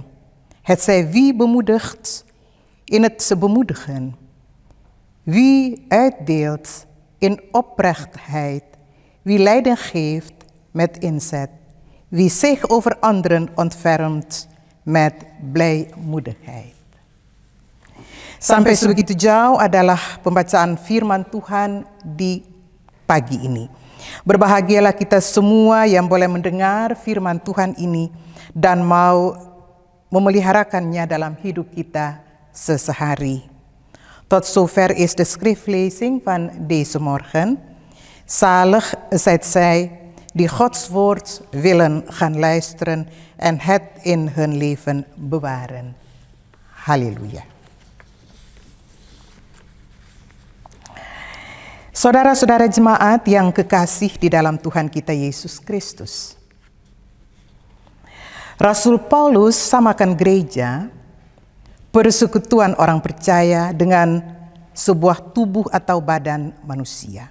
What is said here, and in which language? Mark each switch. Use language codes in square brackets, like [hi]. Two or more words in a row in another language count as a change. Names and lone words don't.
[nl] Het zij wie bemoedigt, in het bemoedigen. Wie uitdeelt, in oprechtheid. Wie leiding geeft, met inzet. Wie zich over anderen ontfermt, met blijmoedigheid. [id] Sampai sebegitu jauh adalah pembacaan firman Tuhan di pagi ini. Berbahagialah kita semua yang boleh mendengar firman Tuhan ini dan mau memeliharakannya dalam hidup kita sehari. [nl] Tot zover is de schriftlezing van deze morgen. Zalig zijt zij die Gods woord willen gaan luisteren en het in hun leven bewaren. Halleluja. [id] Saudara-saudara jemaat yang kekasih di dalam Tuhan kita Yesus Kristus. Rasul Paulus samakan gereja, persekutuan orang percaya dengan sebuah tubuh atau badan manusia.